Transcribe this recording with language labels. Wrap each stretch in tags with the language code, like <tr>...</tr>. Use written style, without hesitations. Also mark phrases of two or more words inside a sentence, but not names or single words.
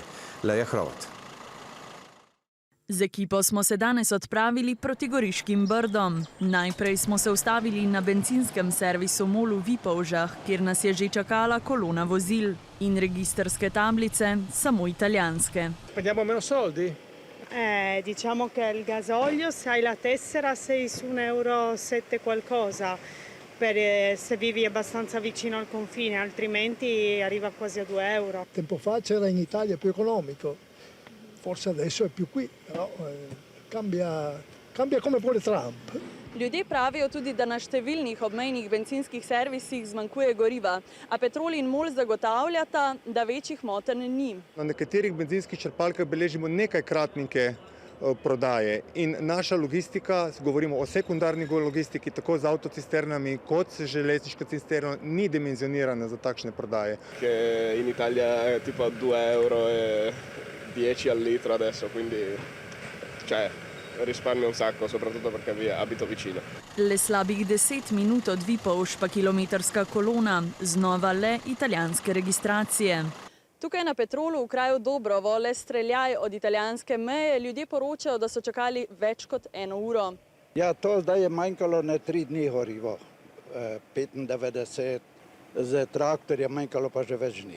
<sl>Leja Hrovat. Z ekipo smo se danes odpravili proti Goriškim Brdom. Najprej smo se ustavili na benzinskem servisu MOL v Vipavžah, kjer nas je že čakala kolona vozil in registrske tablice, samo italijanske.</sl> <it>Spendiamo meno soldi? Diciamo che il gasolio, se hai la tessera, sei su 1,7 € qualcosa, se vivi abbastanza vicino al confine, altrimenti arriva quasi a 2 €. Tempo fa c'era in Italia più economico, forse adesso è più qui, però cambia come vuole Trump.</it> <sl>Ljudje pravijo tudi, da na številnih obmejnih bencinskih servisih zmanjkuje goriva, a Petrol in MOL zagotavljata, da večjih motenj ni. Na nekaterih bencinskih črpalkah beležimo nekajkratnike prodaje in naša logistika, govorimo o sekundarni logistiki, tako z avtocisternami kot z železniško cisterno, ni dimenzionirana za takšne prodaje. In Italija je</sl> <it>tipo 2 € e 10 al litro adesso, quindi risparmio un sacco, soprattutto perché abito vicino.</it> <sl>Le slabih 10 minut od Vipavž pa kilometrska kolona, znova le italijanske registracije. Tukaj na Petrolu v kraju Dobrovo, le streljaj od italijanske meje, ljudje poročajo, da so čakali več kot 1 uro. Ja, to zdaj je manjkalo na 3 dni gorivo, 95, za traktorje manjkalo pa že več dni.</sl>